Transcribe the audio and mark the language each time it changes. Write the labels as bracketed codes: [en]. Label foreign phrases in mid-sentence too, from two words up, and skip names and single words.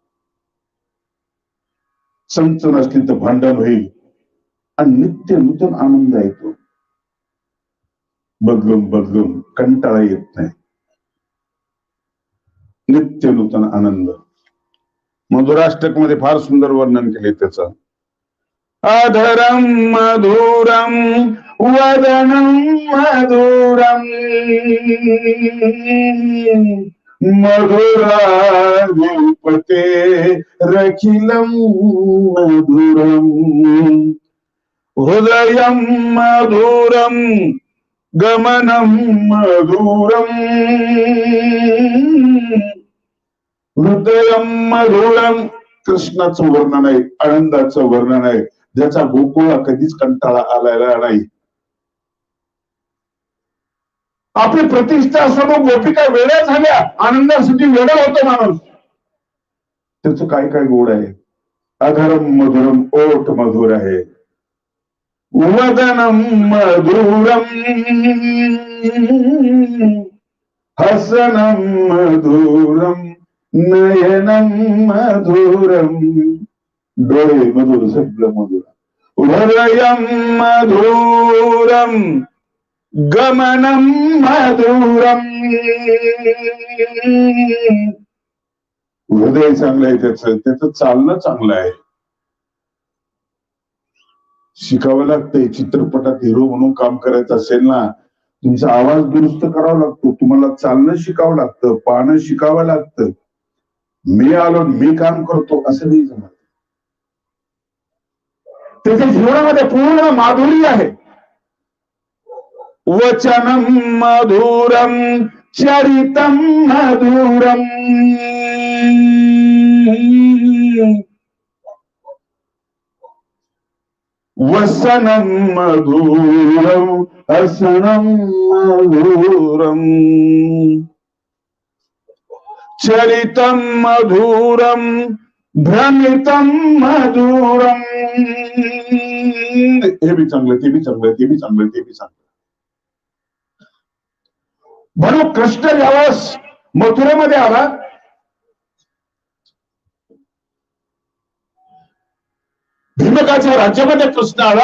[mr] चमचम असली तर भांडण होईल आणि नित्य नूतन आनंद येतो. बदलून बदलून कंटाळा येत नाही. नित्य नूतन आनंद. मधुराष्टक मध्ये फार सुंदर वर्णन केले त्याचं. [sa] अधरम मधुरम वदनम मधुरम मधुराधिपते रखिलम मधुरम हृदयम मधुरम गमनम मधुरम हृदयम मधुरम. [mr] कृष्णाचं वर्णन आहे, आनंदाचं वर्णन आहे, ज्याचा गोकुळा कधीच कंटाळा आलेला नाही. आपली प्रतिष्ठा सर्व गोपिका वेड्या झाल्या, आनंदासाठी वेडा होतो माणूस. त्याचं काय काय गोड आहे. [sa] अधरम मधुरम, [mr] ओठ मधुर आहे, [sa] वदनम मधुरम हसनम मधुरम नयनम मधुरम. [mr] डोळे मधुर, सगळं मधुर. [sa] हृदयम मधुरम गमनम मधुरम. [mr] हृदय चांगलं आहे त्याचं चालणं चांगलं आहे. शिकावं लागतंय. चित्रपटात हिरो म्हणून काम करायचं असेल ना, तुमचा आवाज दुरुस्त करावा लागतो, तुम्हाला चालणं शिकावं लागतं, पाहणं शिकावं लागतं. मी आलो, मी काम करतो असं नाही जमत. त्याच्या जीवनामध्ये पूर्ण माधुरी आहे. [sa] वचनम मधुरम चरितम मधुरम वसनम मधुरम हसनम मधुरम चरितम मधुरम भ्रमितम मधुरम. [mr] हे बी चांगलं, ते बी चांगलं, ते बी चांगलं, ते बी चांगलं. म्हणून कृष्ण ज्यावेळेस मथुरेमध्ये आला, भीमकाच्या राज्यामध्ये कृष्ण आला.